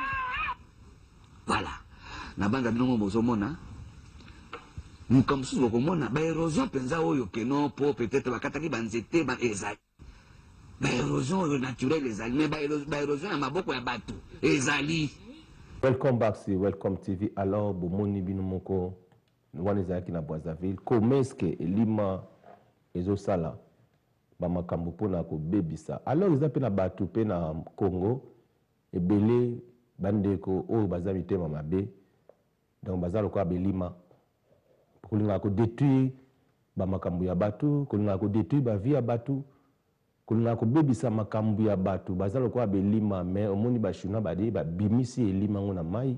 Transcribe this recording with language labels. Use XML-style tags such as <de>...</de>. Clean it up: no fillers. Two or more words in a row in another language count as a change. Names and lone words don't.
<fr>Voilà.</fr> <ln>Na banga bino bozomona</ln> <fr>comme si</fr> <ln>bokomona ba érosion penza oyo keno po peut-être bakataki banzete ba ezali ba érosion oyo naturelle ezali mais ba érosion ya maboko ya batu ezali.</ln> <en>Welcome back si Welcome TV.</en> <ln>Alors bomoni bino moko wana ezalaki na Brazzaville</ln> <fr>comment est-ce que</fr> <ln>elima ezosala bamakambo mpona kobebisa. Alors eza mpe na bato mpe na Congo ebele bandeko oyo baza mitema mabe donc baza lokola belima kolinga ko détruire bamakambo ya bato, kolinga ko détruire ba vie ya bato, kolinga ko bebisa makambo ya bato baza lokola belima mais omoni ba chinois badi ba bimisi elima ngona mai.</ln>